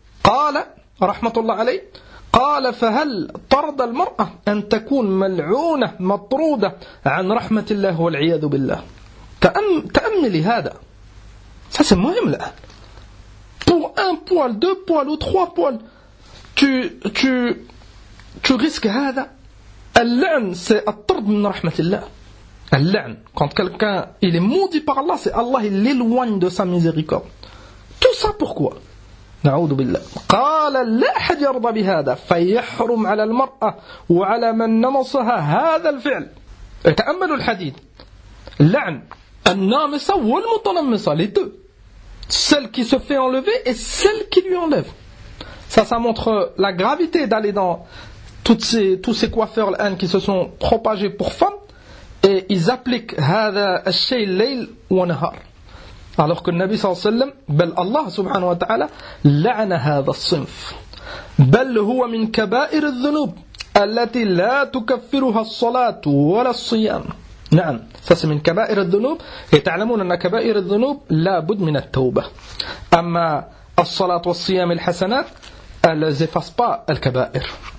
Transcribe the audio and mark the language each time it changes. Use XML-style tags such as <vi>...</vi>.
<ar>قال, rahmatullah alayhi, قال, فهل طرد المرأة أن تكون ملعونة مطرودة عن رحمة الله والعياذ بالله. تأملي هذا.</ar> <fr>Ça, c'est مهم là. Pour un poil, deux poils ou trois poils, tu risques هذا.</fr> <ar>اللعن, c'est الطرد من رحمة الله.</ar> <fr>Al-la'n, quand quelqu'un il est maudit par Allah, c'est Allah il l'éloigne de sa miséricorde. Tout ça pourquoi?</fr> <ar>Na'oudou billah. قال لا أحد يرضى بهذا فيحرم على المرأة وعلى من نمصها هذا الفعل. تأملوا الحديث. La'n, النامصة والمتنمصة,</ar> <fr>les deux. Celle qui se fait enlever et celle qui lui enlève. Ça montre la gravité d'aller dans tous ces coiffeurs al-an qui se sont propagés pour femmes. Et ils appliquent</fr> <ar>هذا الشيء ليل ونهار.</ar> <fr>Alors que le Nabi sallallahu alayhi wa sallam, Allah subhanahu wa ta'ala,</fr> <ar>لعن هذا الصنف. بل هو من كبائر الذنوب التي لا تكفرها الصلاة ولا الصيام. نعم.</ar> <fr>Ça c'est</fr> <ar>من كبائر الذنوب. Et تعلمون أن كبائر الذنوب لابد من التوبة. أما الصلاة والصيام الحسنات,</ar> <fr>elles effacent pas</fr> <ar>الكبائر.</ar>